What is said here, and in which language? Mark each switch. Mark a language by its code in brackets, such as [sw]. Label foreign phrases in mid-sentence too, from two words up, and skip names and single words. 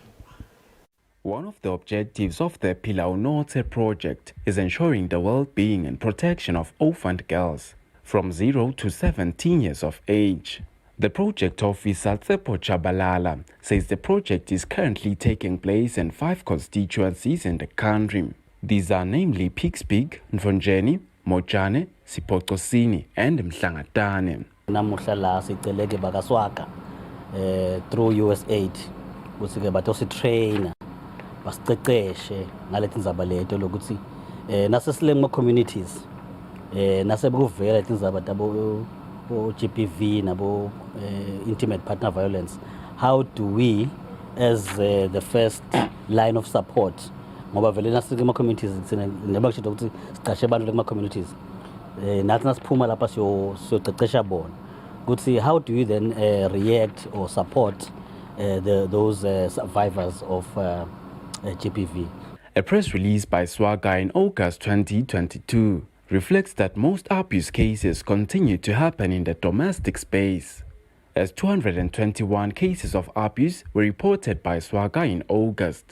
[en] One of the objectives of the Pilau Norte project is ensuring the well-being and protection of orphaned girls from 0 to 17 years of age. The project officer Tsepo Chabalala says the project is currently taking place in 5 constituencies in the country. These are namely Pixpig, Nfonjeni, Mojane, Sipotosini and Mhlangatane. [ss] Namuhla la siceleke bakaswaka through USAID ukuthi bathosi trainer basiqeqeshe ngaletindzaba leto lokuthi nasesilema communities nasebekuvela letindzaba tabo GBV nabo [en] intimate partner violence. How do we as the first line of support [ss] ngoba vele nasikema communities njengoba kusho ukuthi siqashe abantu lekuma communities nathi nasiphuma lapha siyoqeqesha bona ukuthi [en] how do you then react or support those survivors of GBV. A press release by Swaga in August 2022 reflects that most abuse cases continue to happen in the domestic space, as 221 cases of abuse were reported by Swaga in August.